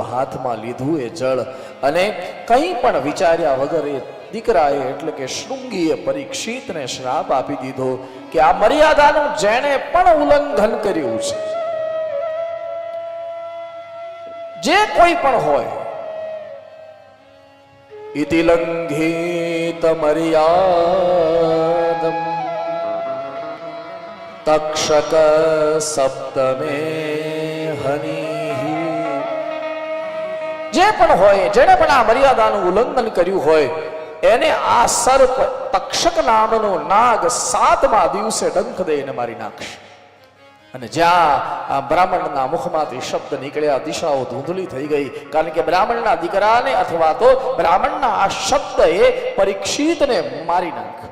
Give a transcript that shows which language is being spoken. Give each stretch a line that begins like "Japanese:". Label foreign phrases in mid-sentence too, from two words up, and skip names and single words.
Gujarati: હાથમાં લીધું એ જળ અને કંઈ પણ વિચાર્યા વગર એ દીકરાએ એટલે કે શૃંગીએ પરીક્ષિતને શ્રાપ આપી દીધો કે આ મર્યાદાનું જેણે પણ ઉલ્લંઘન કર્યું છે, જે કોઈ પણ હોય,
Sanskrit: इति लंघित मर्यादम तक्षक सप्तमे हनि.
Gujarati: જે પણ હોય, જેણે પણ આ મર્યાદાનું ઉલ્લંઘન કર્યું હોય, એને આ સર્પ તક્ષક નામનો નાગ 7મા દિવસે ડંખ દઈને મારી નાખશે. અને જ્યાં આ બ્રાહ્મણના મુખમાંથી શબ્દ નીકળ્યા દિશાઓ ધૂંધળી થઈ ગઈ, કારણ કે બ્રાહ્મણના દીકરાને અથવા તો બ્રાહ્મણના આ શબ્દ એ પરીક્ષિતને મારી નાખ્યો.